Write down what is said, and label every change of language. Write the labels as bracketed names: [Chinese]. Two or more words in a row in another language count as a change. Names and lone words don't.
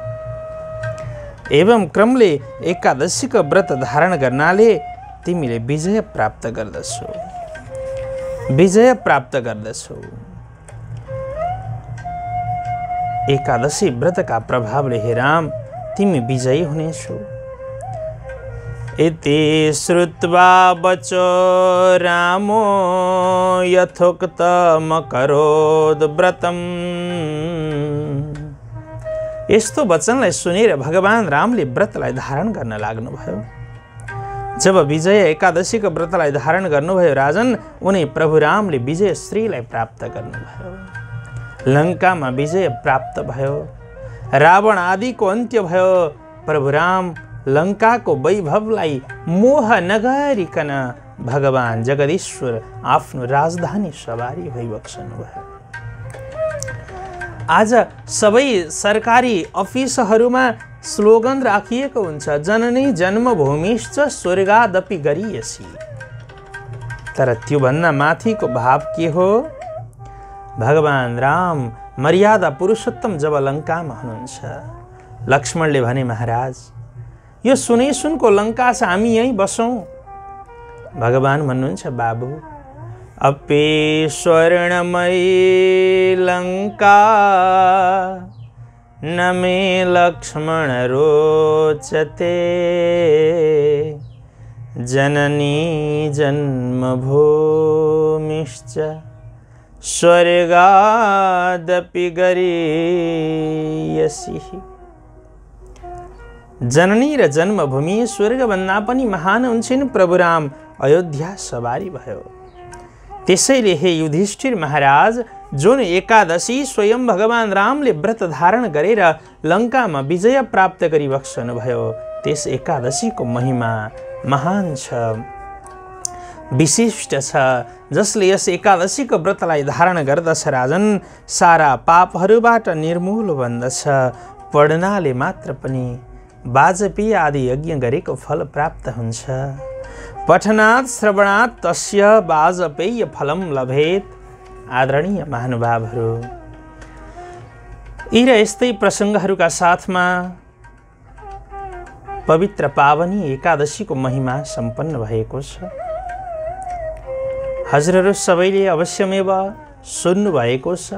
[Nepali] एवं क्रमले एकादशीको व्रत धारण गर्नाले तिमीले विजय प्राप्त गर्दछौ, विजय प्राप्त गर्दछौ। एकादशी व्रतका प्रभावले हे राम तिमी विजयी हुनेछौ। [Sanskrit] इति श्रुत्वा वचो रामो यथोक्तमकरोद व्रतम्। [Nepali] यस्तो वचनलाई सुनेर भगवान रामले व्रतलाई धारण गर्न लाग्नुभयो। जब विजय एकादशीको व्रतलाई धारण गर्नुभयो राजन, उनी प्रभु रामले विजय श्रीलाई प्राप्त गर्नुभयो। लङ्कामा विजय प्राप्त भयो, रावण आदिको अन्त्य भयो। प्रभु राम लङ्काको वैभवलाई मोह नगरिकन भगवान जगदीश्वर आफ्नो राजधानी सवारी भइबक्सनु भयो। आज सबै सरकारी अफिसहरूमा स्लोगन राखिएको हुन्छ, [Sanskrit] जननी जन्मभूमिश्च स्वर्गादपि गरीयसी। [Nepali] तर त्योभन्दा माथिको भाव के हो? भगवान राम मर्यादा पुरुषोत्तम जब लङ्कामा हुनुहुन्छ, लक्ष्मणले भने महाराज यो सुनै सुनको लङ्का छ, हामी यहीँ बसौँ। भगवान भन्नुहुन्छ बाबु [Sanskrit] अपि स्वर्णमयी लङ्का न मे लक्ष्मण रोचते, जननी जन्मभूमिश्च स्वर्गादपि गरीयसी। [Nepali] जननी र जन्मभूमि स्वर्गभन्दा पनि महान हुन्छन्। प्रभु राम अयोध्या सवारी भयो। त्यसैले हे युधिष्ठिर महाराज, जुन एकादशी स्वयं भगवान रामले व्रत धारण गरेर लङ्कामा विजय प्राप्त गरिबक्सनु भयो, त्यस एकादशीको महिमा महान छ, विशिष्ट छ। जसले यस एकादशीको व्रतलाई धारण गर्दछ राजन, सारा पापहरूबाट निर्मूल बन्दछ। पढ्नाले मात्र पनि वाजपेयी आदि यज्ञ गरेको फल प्राप्त हुन्छ। [Sanskrit] पठनात् श्रवणात् तस्य वाजपेय फलम लभेत। [Nepali] आदरणीय महानुभावहरू, यी र यस्तै प्रसङ्गहरूका साथमा पवित्र पावनी एकादशीको महिमा सम्पन्न भएको छ। हजुरहरू सबैले अवश्यमेव सुन्नुभएको छ।